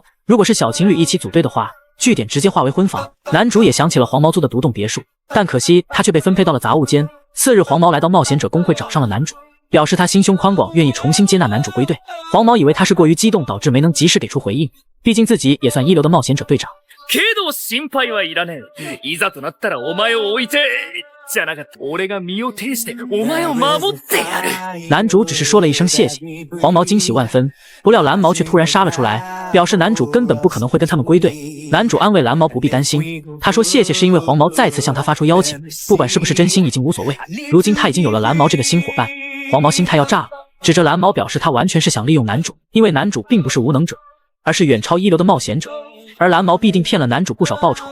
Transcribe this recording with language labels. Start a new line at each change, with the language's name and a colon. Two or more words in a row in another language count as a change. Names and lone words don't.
Chinese: 如果是小情侣一起组队的话，据点直接化为婚房。男主也想起了黄毛租的独栋别墅，但可惜他却被分配到了杂物间。次日黄毛来到冒险者公会找上了男主，表示他心胸宽广，愿意重新接纳男主归队。黄毛以为他是过于激动导致没能及时给出回应，毕竟自己也算一流的冒险者队长。
Japanese: けど心配はいらねえ。いざとなったらお前を置いて、じゃなかった俺が身を挺してお前を守ってやる。
Chinese: 男主只是说了一声谢谢，黄毛惊喜万分，不料蓝毛却突然杀了出来，表示男主根本不可能会跟他们归队。男主安慰蓝毛不必担心，他说谢谢是因为黄毛再次向他发出邀请，不管是不是真心已经无所谓，如今他已经有了蓝毛这个新伙伴。黄毛心态要炸了，指着蓝毛表示他完全是想利用男主，因为男主并不是无能者，而是远超一流的冒险者，而蓝毛必定骗了男主不少报酬。